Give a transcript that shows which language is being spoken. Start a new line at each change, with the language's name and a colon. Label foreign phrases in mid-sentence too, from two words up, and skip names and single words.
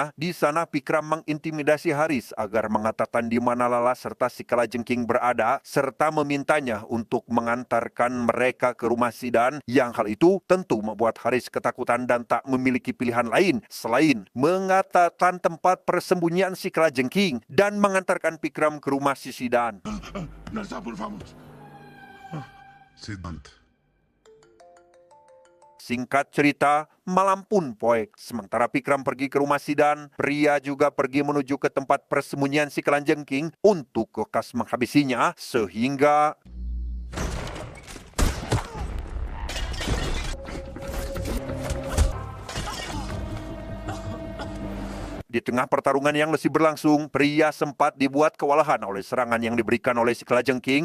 Indonesian: Di sana Vikram mengintimidasi Haris agar mengatakan di mana Lala serta si Kalajengking berada serta memintanya untuk mengantarkan mereka ke rumah Sidan, yang hal itu tentu membuat Haris ketakutan dan tak memiliki pilihan lain selain mengatakan tempat persembunyian si Kalajengking dan mengantarkan Vikram ke rumah si Sidan.
Telugu: నర్సాపూర్
English: farm house.
Telugu: సిద్ధాంత్.
Indonesian: Singkat cerita, malam pun poek. Sementara Vikram pergi ke rumah Sidan, pria juga pergi menuju ke tempat persembunyian si Kalajengking untuk kekas menghabisinya, sehingga di tengah pertarungan yang masih berlangsung, pria sempat dibuat kewalahan oleh serangan yang diberikan oleh si Kalajengking.